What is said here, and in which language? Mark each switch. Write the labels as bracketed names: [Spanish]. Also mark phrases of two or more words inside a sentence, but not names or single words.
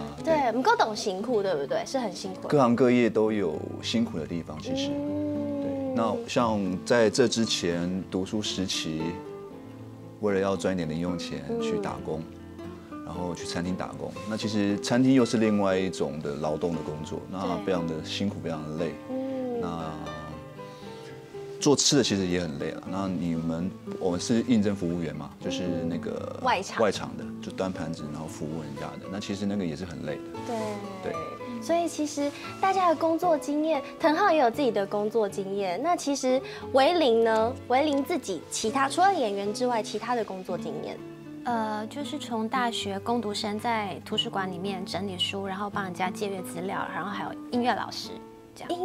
[Chinese] 對，不過懂辛苦，對不對？是很辛苦。各行各業都有辛苦的地方，其實。對，那像在這之前讀書時期，為了要賺一點零用錢去打工。然後去餐廳打工，那其實餐廳又是另外一種的勞動的工作，那非常的辛苦，非常的累。那做吃的其實也很累啊。那我們是應徵服務員嘛，就是那個外場的，就端盤子然後服務人家的。那其實那個也是很累的。對。所以其實大家的工作經驗，騰浩也有自己的工作經驗。那其實維林呢？維林自己其他除了演員之外，其他的工作經驗。就是從大學工讀生在圖書館裡面整理書，然後幫人家借閱資料，然後還有音樂老師，這樣。